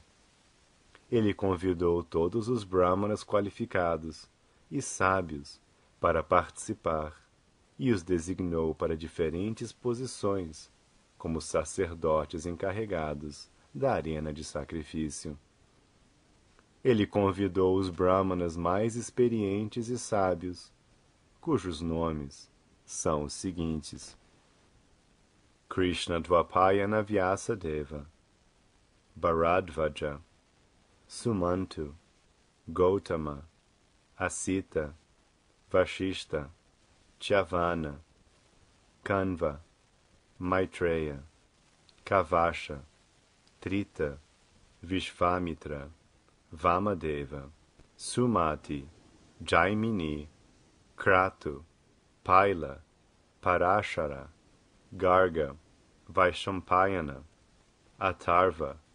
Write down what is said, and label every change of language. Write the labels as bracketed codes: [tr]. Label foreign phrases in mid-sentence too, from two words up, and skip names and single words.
[pt] Ele convidou todos os brahmanas qualificados e sábios para participar e os designou para diferentes posições, como sacerdotes encarregados da arena de sacrifício. Ele convidou os brahmanas mais experientes e sábios, cujos nomes são os seguintes: Krishna Dvapayana Vyasadeva, Bharadvaja, Sumantu, Gautama, Asita, Vashishta, Chavana, Kanva, Maitreya, Kavasha, Trita, Vishvamitra, Vamadeva, Sumati, Jaimini, Kratu, Paila, Parashara, Garga, Vaishampayana, Atharva,